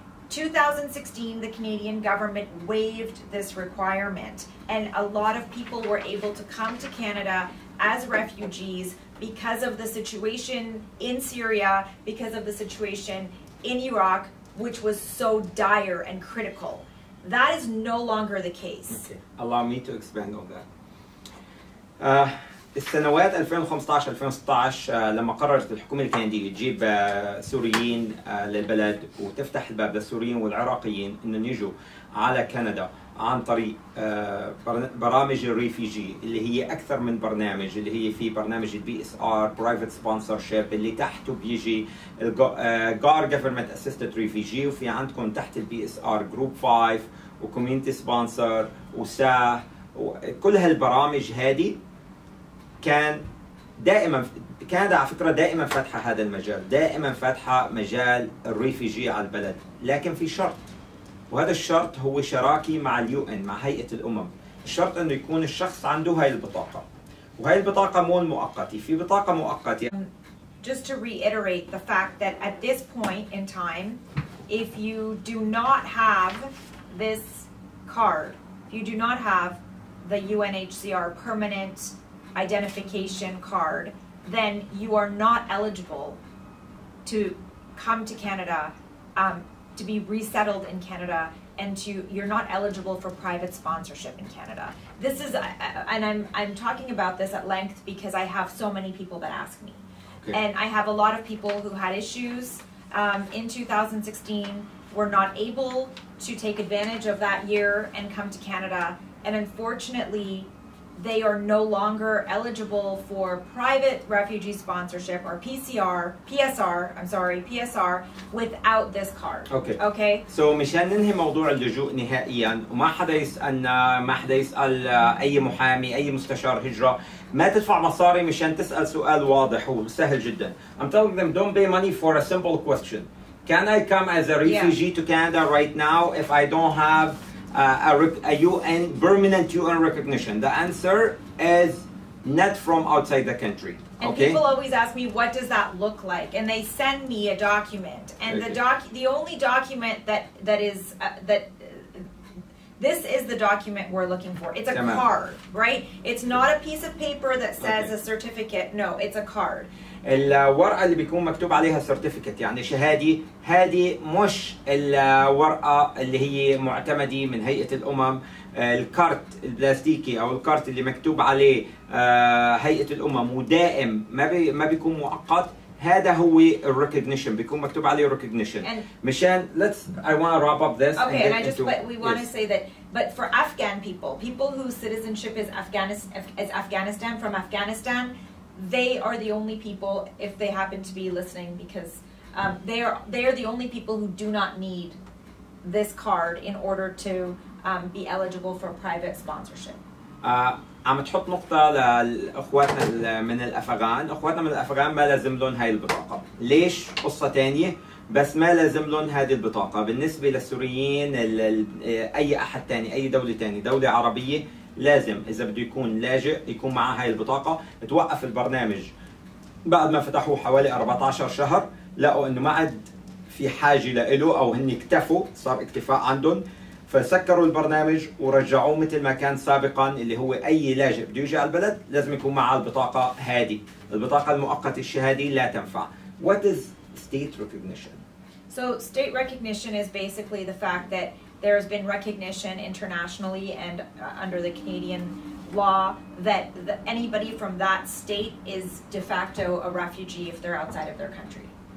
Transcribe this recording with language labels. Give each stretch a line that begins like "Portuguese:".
English: 2016, the Canadian government waived this requirement, and a lot of people were able to come to Canada as refugees because of the situation in Syria, because of the situation in Iraq, which was so dire and critical. That is no longer the case. Okay. Allow me to expand on that.
Arabic: السنوات 2015-2016 لما قررت الحكومة الكندية تجيب سوريين للبلد وتفتح الباب للسوريين والعراقيين انهم يجوا على كندا عن طريق برامج الريفيجي اللي هي اكثر من برنامج، اللي هي في برنامج البي اس ار برايفت سبونسرشيب اللي تحته بيجي جار جفرمنت اسيستد ريفيجي، وفي عندكم تحت البي اس ار جروب 5 وكوميونتي سبونسر وساه، وكل هالبرامج هذه كان دائما كندا على فكره دائما فاتحه هذا المجال، دائما فاتحه مجال الريفيجي على البلد، لكن في شرط، وهذا الشرط هو شراكي مع اليو ان مع هيئه الامم. الشرط انه يكون الشخص عنده هاي البطاقه، وهي البطاقه مو مؤقته، في بطاقه مؤقته.
English: Just to reiterate the fact that at this point in time, if you do not have this card, if you do not have the UNHCR permanent identification card, then you are not eligible to come to Canada, to be resettled in Canada, and you're not eligible for private sponsorship in Canada. This is, and I'm talking about this at length because I have so many people that ask me. Okay. And I have a lot of people who had issues in 2016, were not able to take advantage of that year and come to Canada, and unfortunately they are no longer eligible for private refugee sponsorship or PSR without this card. Okay.
Arabic: So مشان ننهي موضوع اللجوء نهائيا، وما حدا يسألنا، ما حدا يسأل أي محامي أي مستشار هجرة ما تدفع مصاري مشان تسأل سؤال واضح وسهل جدا.
English: I'm telling them don't pay money for a simple question. Can I come as a refugee to Canada right now if I don't have a UN permanent UN recognition? The answer is not from outside the country. And people always ask me, what does that look like? And they send me a document, and the only document that is this is the document we're looking for. It's a card, right? It's not a piece of paper that says a certificate. No, it's a card.
Arabic: الورقة اللي بيكون مكتوب عليها certificate يعني شهادة، هذه مش الورقة اللي هي معتمدة من هيئة الأمم. الكارت البلاستيكي أو الكارت اللي مكتوب عليه هيئة الأمم ودائم ما بيكون مؤقت، هذا هو الريكوجنيشن، بيكون مكتوب عليه ريكوجنيشن. مشان
English: I want to wrap up this. Okay, and we want to say that, but for Afghan people whose citizenship is Afghanistan, from Afghanistan, they are the only people, if they happen to be listening, because they are the only people who do not need this card in order to be eligible for private sponsorship.
Arabic: عم تحط نقطة لأخواتنا من الأفغان، أخواتنا من الأفغان ما لازم لهم هاي البطاقة، ليش؟ قصة تانية، بس ما لازم لهم هذه البطاقة. بالنسبة للسوريين أي أحد تاني، أي دولة تاني، دولة عربية، لازم إذا بده يكون لاجئ يكون معه هاي البطاقة. توقف البرنامج بعد ما فتحوه حوالي 14 شهر، لقوا إنه ما عاد في حاجة له أو هن اكتفوا، صار اكتفاء عندهم، فسكروا البرنامج ورجعوه مثل ما كان سابقا، اللي هو أي لاجئ بده يجي على البلد لازم يكون معه البطاقة هذه، البطاقة المؤقتة الشهادة لا تنفع.
English: What is state recognition? So state recognition is basically the fact that there has been recognition internationally and under the Canadian law that anybody from that state is de facto a refugee if they're outside of their country.